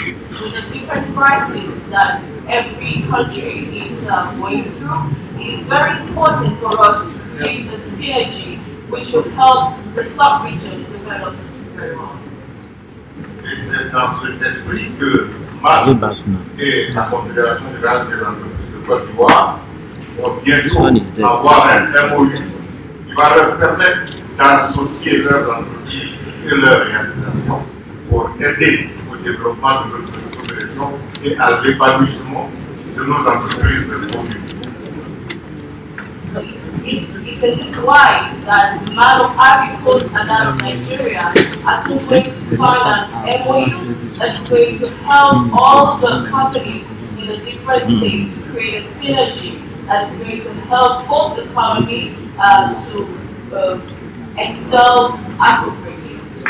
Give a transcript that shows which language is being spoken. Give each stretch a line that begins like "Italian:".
English: With the different crises that every country is going through, it is very important for us to create a synergy which will help the sub-region develop very well.
French: Et c'est dans cet esprit que MAC et la Confédération générale des entreprises de Côte d'Ivoire vont bientôt avoir un MOU qui va leur permettre d'associer leurs entreprises et leurs réalisations pour aider au développement de notre sous-région et à l'épanouissement de nos entreprises de communes.
English: It's in this wise that the man of Ivory Coast and that of Nigeria are soon going to sign an MOU that's going to help all the companies in the different states to create a synergy that is going to help both the economy to excel appropriately.